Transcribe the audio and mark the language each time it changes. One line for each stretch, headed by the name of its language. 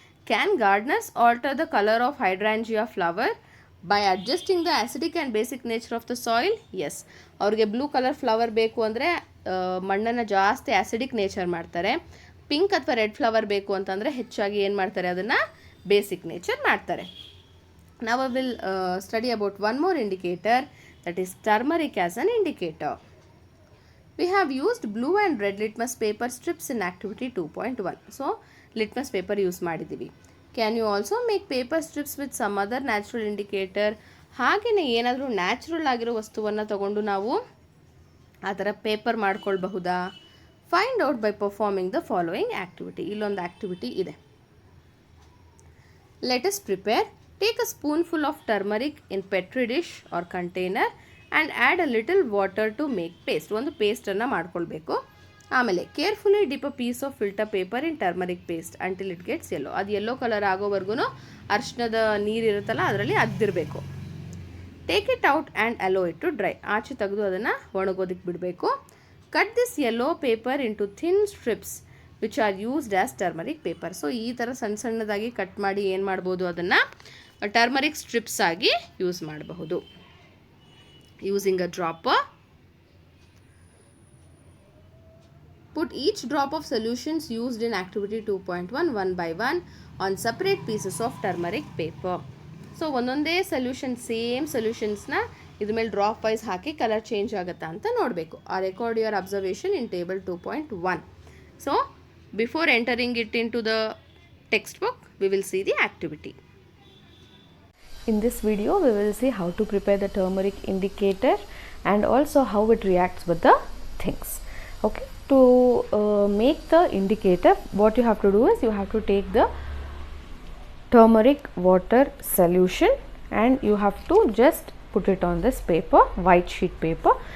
English: Can gardeners alter the colour of hydrangea flower by adjusting the acidic and basic nature of the soil?
Kannada: S, ಅವ್ರಿಗೆ blue colour flower ಬೇಕು ಅಂದರೆ ಮಣ್ಣನ್ನು ಜಾಸ್ತಿ acidic nature ಮಾಡ್ತಾರೆ. Pink ಅಥವಾ red flower ಬೇಕು ಅಂತಂದರೆ ಹೆಚ್ಚಾಗಿ ಏನು ಮಾಡ್ತಾರೆ, ಅದನ್ನು ಬೇಸಿಕ್ ನೇಚರ್ ಮಾಡ್ತಾರೆ.
English: Now I will study about one more indicator, that is turmeric as an indicator. We have used blue and red litmus paper strips in activity 2.1. So litmus paper use
Kannada: ಮಾಡಿದ್ದೀವಿ.
English: Can you also make paper strips with some other natural indicator?
Kannada: ಹಾಗೆಯೇ ಏನಾದರೂ natural ಆಗಿರೋ ವಸ್ತುವನ್ನು ತಗೊಂಡು ನಾವು ಆ ಥರ paper ಮಾಡ್ಕೊಳ್ಬಹುದಾ?
English: Find out by performing the following activity.
Kannada: ಇಲ್ಲೊಂದು ಆ್ಯಕ್ಟಿವಿಟಿ ಇದೆ.
English: Let us prepare. Take a spoonful of turmeric in petri dish or container and add a little water to make paste.
Kannada: ಒಂದು ಪೇಸ್ಟನ್ನು ಮಾಡ್ಕೊಳ್ಬೇಕು.
English: ಆಮೇಲೆ carefully dip a piece of filter paper in turmeric paste until it gets yellow.
Kannada: ಅದು yellow colour ಆಗೋವರೆಗೂ ಅರಿಶಿಣದ ನೀರಿರುತ್ತಲ್ಲ ಅದರಲ್ಲಿ ಅದ್ದಿರಬೇಕು.
English: Take it out and allow it to dry.
Kannada: ಆಚೆ ತೆಗೆದು ಅದನ್ನು ಒಣಗೋದಕ್ಕೆ ಬಿಡಬೇಕು.
English: Cut this yellow paper into thin strips which are used as turmeric paper.
Kannada: So ಈ ಥರ ಸಣ್ಣ ಸಣ್ಣದಾಗಿ ಕಟ್ ಮಾಡಿ ಏನು ಮಾಡ್ಬೋದು, ಅದನ್ನು ಟರ್ಮರಿಕ್ ಸ್ಟ್ರಿಪ್ಸ್ ಆಗಿ ಯೂಸ್ ಮಾಡಬಹುದು.
English: Using a dropper, put each drop of solutions used in activity 2.1 one by one on separate pieces of turmeric paper.
Kannada: So ಒಂದೊಂದೇ ಸೊಲ್ಯೂಷನ್, ಸೇಮ್ ಸೊಲ್ಯೂಷನ್ಸ್ನ ಇದ್ರ ಮೇಲೆ ಡ್ರಾಪ್ ವೈಸ್ ಹಾಕಿ ಕಲರ್ ಚೇಂಜ್ ಆಗುತ್ತಾ ಅಂತ ನೋಡಬೇಕು.
English: ಆ record your observation in table 2.1. So before entering it into the textbook, we will see the activity. In this video, we will see how to prepare the turmeric indicator and also how it reacts with the things. Okay, to make the indicator, what you have to do is you have to take the turmeric water solution and you have to just put it on this paper, white sheet paper.